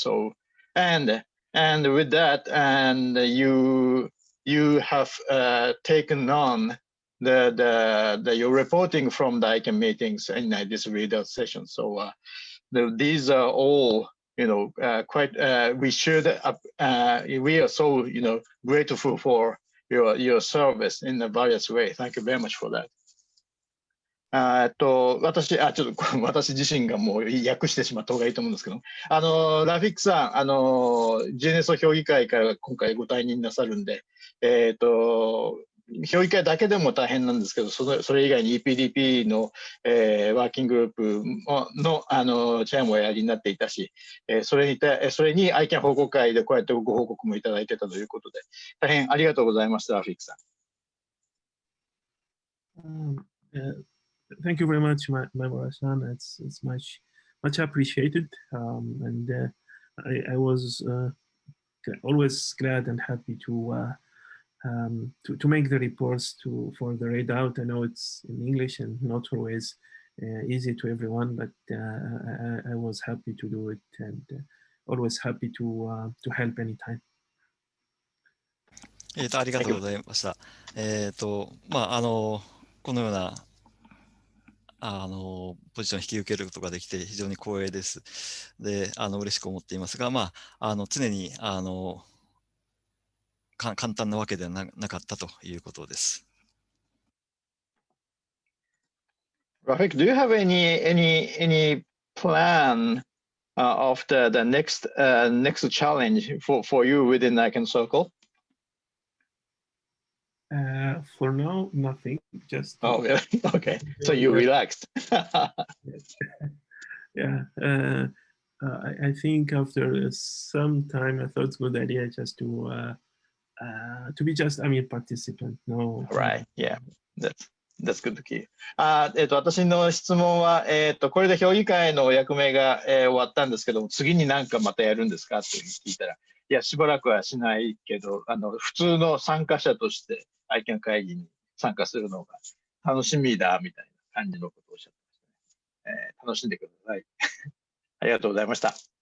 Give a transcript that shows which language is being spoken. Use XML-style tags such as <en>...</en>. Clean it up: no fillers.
<en>So and with that, and you have taken on your reporting from the ICANN meetings in this readout session. So these are all, quite. We are so grateful for your service in a various way. Thank you very much for that.</en> <ja>私自身がもう訳してしまった方がいいと思うんですけど、ラフィックさん、GNSO 評議会から今回ご退任なさるんで、評議会だけでも大変なんですけど、それ以外に EPDP の、ワーキンググループの、チェアもおやりになっていたし、それに ICANN 報告会でこうやってご報告もいただいてたということで、大変ありがとうございました、ラフィックさん。</ja> <en>thank you very much, Maimura-san. It's much appreciated, and I was always glad and happy to make the reports for the readout. I know it's in English and not always easy to everyone, but I was happy to do it, and always happy to help anytime.</en> <ja>ありがとうございました。このようなポジションを引き受けることができて非常に光栄です。で、嬉しく思っていますが、常に簡単なわけではなかったということです。</ja> <en>Rafik, do you have any plan of the next challenge for you within ICANN Circle? For now, nothing. Just oh, really? Okay. So you relaxed. Yeah. I think after some time, I thought it's a good idea just to be just, participant. No. Right. Yeah. That's good to keep.</en> <ja>私の質問は、これで評議会のお役目が、終わったんですけども、次に何かまたやるんですかって聞いたら、いや、しばらくはしないけど、普通の参加者として、ICANN会議に参加するのが楽しみだ、みたいな感じのことをおっしゃってましたね。楽しんでください。ありがとうございました。</ja>